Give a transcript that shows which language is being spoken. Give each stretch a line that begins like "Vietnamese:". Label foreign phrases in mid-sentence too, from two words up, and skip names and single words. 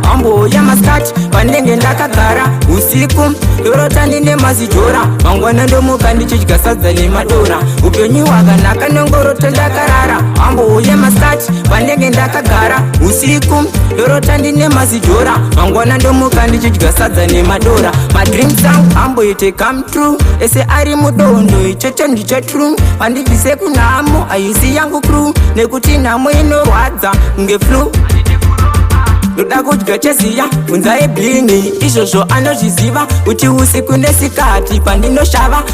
Shona: Ambo ya maskati, pandenge ndakagara. Usiku, ndorota ndine mazidhora. Mangwana ndomuka ndichidya sadza nemadora. Upenyu hwakanaka, nongorota ndakarara. Ambo ya maskati, pandenge ndakagara. Usiku, ndorota ndine mazidhora. Mangwana ndomuka ndichidya sadza nemadora.
English: My dreams
Shona: angu amboite
English: come true.
Shona: Ese ari mudondo, ichocho ndicho true. Wandibvise kunhamo, haisi yangu crew. Nekuti nhamo inorwadza, nge flu. Ndoda kudya cheziya, bvunza eblingi. Izvozvo anozviziva, kuti usiku nesikati pandinoshava.